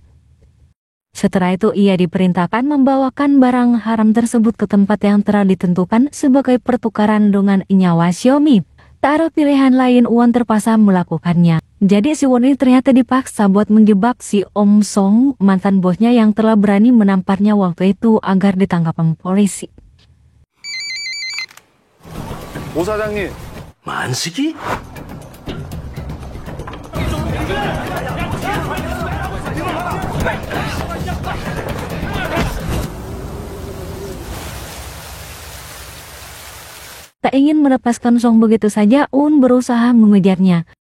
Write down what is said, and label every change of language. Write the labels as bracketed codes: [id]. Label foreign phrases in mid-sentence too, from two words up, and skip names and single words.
[id] Setelah itu ia diperintahkan membawakan barang haram tersebut ke tempat yang telah ditentukan sebagai pertukaran dengan nyawa Xiaomi. Tak ada pilihan lain, Won terpaksa melakukannya. Jadi si Won ini ternyata dipaksa buat menjebak si Om Song, mantan bosnya yang telah berani menamparnya waktu itu agar ditangkap polisi. [ko] 오 사장님, 만식이? [id] Tak ingin melepaskan Song begitu saja, Un berusaha mengejarnya.